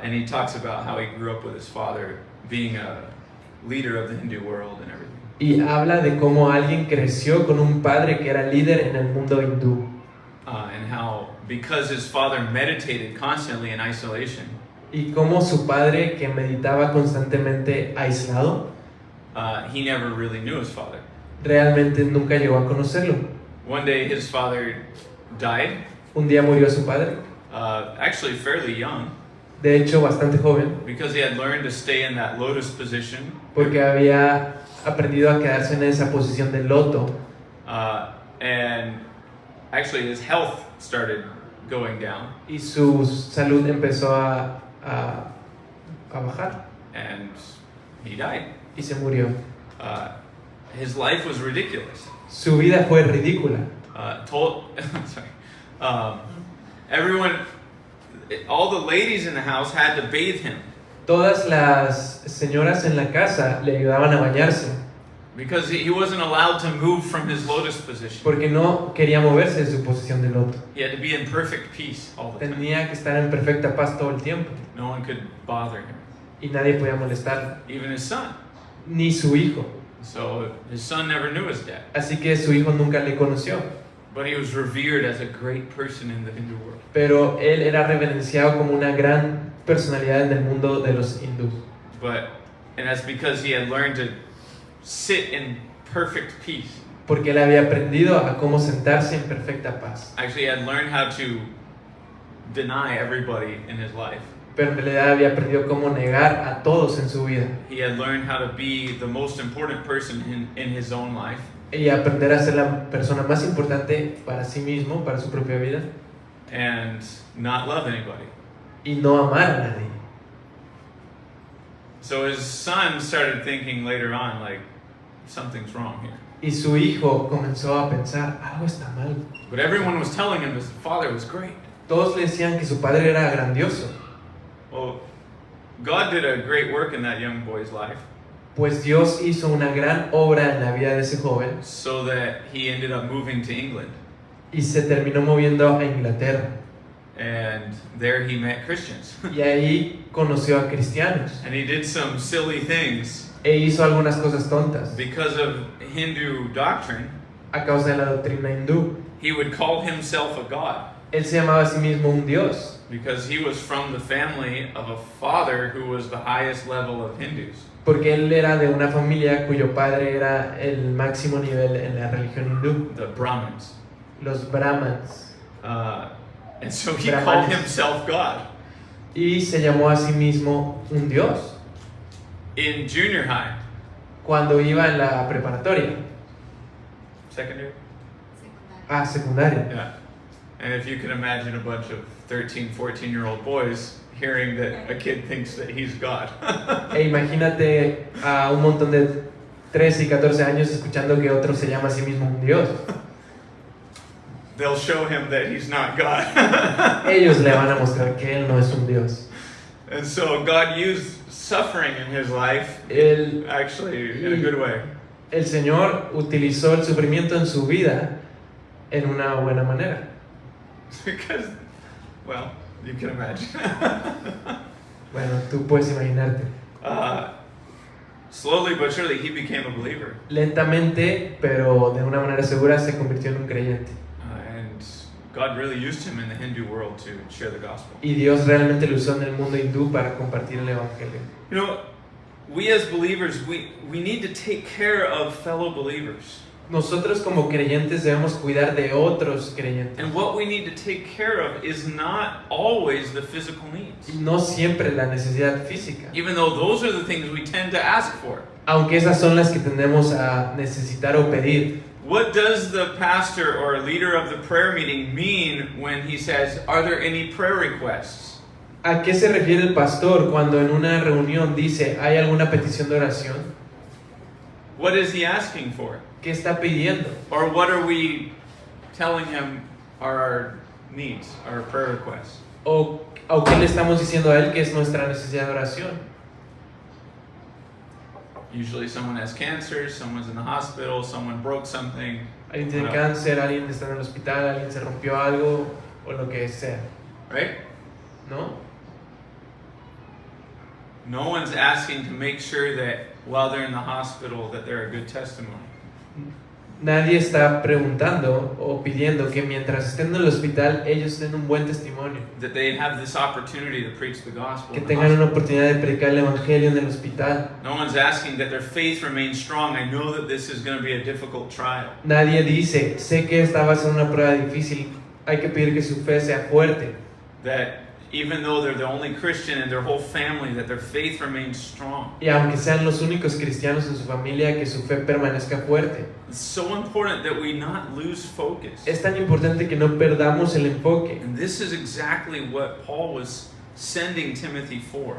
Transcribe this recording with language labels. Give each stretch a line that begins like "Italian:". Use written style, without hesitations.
English: And he talks about how he grew up with his father being a leader of the Hindu world and everything.
Spanish: y habla de cómo alguien creció con un padre que era líder en el mundo hindú.
English: And how, because his father meditated constantly in isolation,
Spanish: Y cómo su padre, que meditaba constantemente aislado,
English: he never really knew his father.
Spanish: realmente nunca llegó a conocerlo.
English: One day his father died,
Spanish: Un día murió su padre,
English: actually fairly young,
Spanish: de hecho bastante joven,
English: because he had learned to stay in that lotus position.
Spanish: porque había aprendido a quedarse en esa posición de loto.
English: And actually his health started going down,
Spanish: Y su salud empezó a bajar
English: and he died.
Spanish: y se murió.
English: His life was ridiculous.
Spanish: Su vida fue ridícula.
English: Sorry. Everyone, all the ladies in the house had to bathe him
Spanish: Todas las señoras en la casa le ayudaban a bañarse
English: because he wasn't allowed to move from his lotus position.
Spanish: porque no quería moverse de su posición de loto.
English: He had to be in perfect peace all the time.
Spanish: Tenía que estar en perfecta paz todo el tiempo
English: No one could bother him,
Spanish: y nadie podía molestarlo,
English: even his son.
Spanish: ni su hijo.
English: So his son never knew his dad,
Spanish: Así que su hijo nunca le conoció,
English: but he was revered as a great person in the Hindu world.
Spanish: pero él era reverenciado como una gran personalidad en el mundo de los hindúes.
English: And that's because he had learned to sit in perfect peace.
Spanish: Porque él había aprendido a cómo sentarse en perfecta paz.
English: Actually, he had learned how to deny everybody in his life.
Spanish: Pero en realidad había aprendido cómo negar a todos en su vida.
English: He had learned how to be the most important person in his own life.
Spanish: Y aprender a ser la persona más importante para sí mismo, para su propia vida.
English: And not love anybody.
Spanish: Y no amar a nadie.
English: So his son started thinking later on, like, something's wrong here.
Spanish: Y su hijo comenzó a pensar, algo está mal.
English: But everyone was telling him his father was great.
Spanish: Todos le decían que su padre era grandioso.
English: Well, God did a great work in that young boy's life,
Spanish: Pues Dios hizo una gran obra en la vida de ese joven
English: so that he ended up moving to England.
Spanish: y se terminó moviendo a Inglaterra.
English: And there he met Christians.
Spanish: Y ahí conoció a cristianos
English: And he did some silly things
Spanish: e hizo algunas cosas tontas.
English: because of Hindu doctrine.
Spanish: A causa de la doctrina hindú,
English: He would call himself a god
Spanish: él se llamaba a sí mismo un dios,
English: because he was from the family of a father who was the highest level of Hindus.
Spanish: porque él era de una familia cuyo padre era el máximo nivel en la religión hindú,
English: The Brahmins.
Spanish: los brahmanes.
English: And so he
Spanish: Brahmanes.
English: called himself God.
Spanish: Y se llamó a sí mismo un dios.
English: In junior high,
Spanish: Cuando iba en la preparatoria,
English: secondary?
Spanish: secundaria.
English: Yeah. And if you can imagine a bunch of 13, 14-year-old boys hearing that a kid thinks that he's God.
Spanish: E imagínate a un montón de 13 y 14 años escuchando que otro se llama a sí mismo un dios.
English: They'll show him that he's not God.
Spanish: Ellos le van a mostrar que él no es un dios.
English: And so God used suffering in his life, actually, in a good way.
Spanish: El Señor utilizó el sufrimiento en su vida en una buena manera.
English: Because, well, you can imagine.
Spanish: Bueno, tú puedes imaginarte.
English: Slowly but surely, he became a believer.
Spanish: Lentamente, pero de una manera segura, se convirtió en un creyente.
English: And God really used him in the Hindu world to share the gospel.
Spanish: Y Dios realmente lo usó en el mundo hindú para compartir el evangelio.
English: You know, we as believers, we need to take care of fellow believers.
Spanish: Nosotros como creyentes debemos cuidar de otros creyentes.
English: And what we need to take care of is not always the physical needs.
Spanish: Y no siempre la necesidad física.
English: Even though those are the things we tend to ask for.
Spanish: Aunque esas son las que tendemos a necesitar o pedir.
English: What does the pastor or leader of the prayer meeting mean when he says, are there any prayer requests?
Spanish: ¿A qué se refiere el pastor cuando en una reunión dice, ¿hay alguna petición de oración?
English: What is he asking for?
Spanish: ¿Qué está pidiendo?
English: Or what are we telling him are our needs, our prayer requests?
Spanish: ¿O qué le estamos diciendo a él que es nuestra necesidad de oración?
English: Usually someone has cancer, someone's in the hospital, someone broke something.
Spanish: Alguien tiene Bueno. cáncer, alguien está en el hospital, alguien se rompió algo, o lo que sea,
English: Right?
Spanish: ¿no?
English: No one's asking to make sure that while they're in the hospital that they're a good testimony.
Spanish: Nadie está preguntando o pidiendo que mientras estén en el hospital ellos den un buen testimonio,
English: That they have this opportunity to preach the gospel.
Spanish: que
English: in the
Spanish: tengan una
English: hospital.
Spanish: oportunidad de predicar el evangelio en el hospital.
English: No one's asking that their faith remains strong. I know that this is going to be a difficult trial.
Spanish: Nadie dice, sé que esta va a ser una prueba difícil, hay que pedir que su fe sea fuerte.
English: That even though they're the only Christian in their whole family, that their faith remains strong.
Spanish: Y aunque sean los únicos cristianos en su familia, que su fe permanezca fuerte.
English: It's so important that we not lose focus.
Spanish: Es tan importante que no perdamos el enfoque.
English: And this is exactly what Paul was sending Timothy for.